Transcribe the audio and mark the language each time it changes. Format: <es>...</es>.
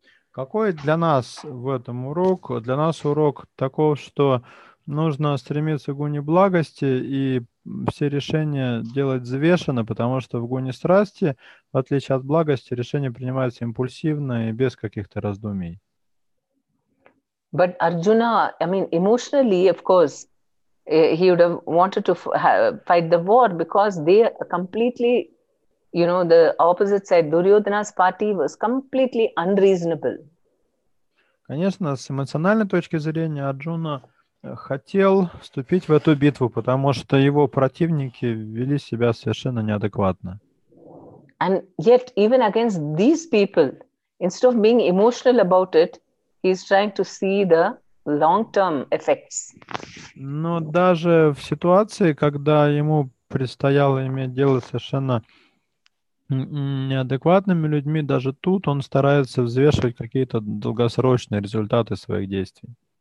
<ru>Какой для нас в этом урок? Для нас урок таков, что нужно стремиться к гуне благости и все решения делать взвешенно, потому что в гуне страсти, в отличие от благости, решения принимаются импульсивно и без каких-то раздумий.</ru> <en>But Arjuna, emotionally, of course, he would have wanted to fight the war because they are completely, the opposite side, Duryodhana's party was completely unreasonable.</en> <ru>Конечно, с эмоциональной точки зрения Арджуна хотел вступить в эту битву, потому что его противники вели себя совершенно неадекватно.</ru> <en>And yet, even against these people, instead of being emotional about it, he's trying to see the long-term effects.</en> <ru>Но даже в ситуации, когда ему предстояло иметь дело совершенно неадекватными людьми, даже тут он старается взвешивать какие-то долгосрочные результаты своих действий.</ru>